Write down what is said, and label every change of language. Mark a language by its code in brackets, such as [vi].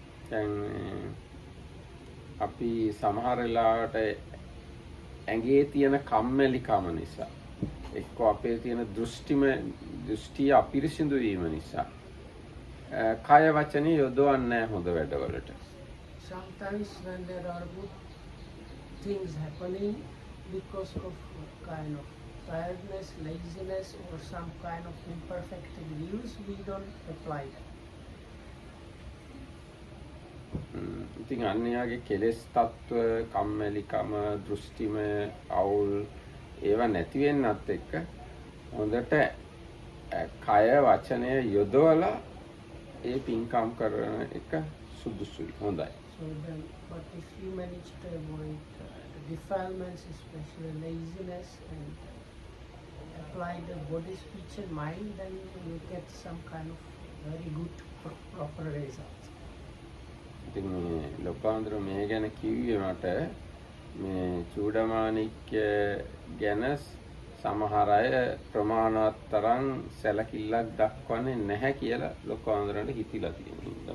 [si] දැන් අපි සමහර වෙලාවට ඇඟේ තියෙන කම්මැලිකම නිසා එක්ක අපේ තියෙන දෘෂ්ටිය අපිරිසිදු වීම නිසා කය වචනේ යොදවන්නේ නැහැ හොඳ වැඩවලට. [en] Sometimes when there are good things happening, because of kind of tiredness, laziness or some kind of imperfect views, we don't apply them. [si] ඉතින් අන්‍යයාගේ කෙලෙස් තත්ත්ව කම්මැලිකම දෘෂ්ටිමය අවුල් ඒවා නැති වෙන්නත් එක්ක හොඳට කය වචනය යොදවලා ඒ පින්කම් කරන එක සුදුසුයි හොඳයි. [en] So then, but if you manage to avoid the defilements, especially laziness, and apply the body, speech, and mind, then you get some kind of very good, proper results. [si] ඉතින් මේ ලොකාන්තර මේ ගැන කිව්වේ මට මේ චූඩමාණික්‍ය ගැන සමහර අය ප්‍රමාණවත් තරම් සැලකිල්ලක් දක්වන්නේ නැහැ කියලා ලොකාන්තරන්ට හිතිලා තියෙනවා.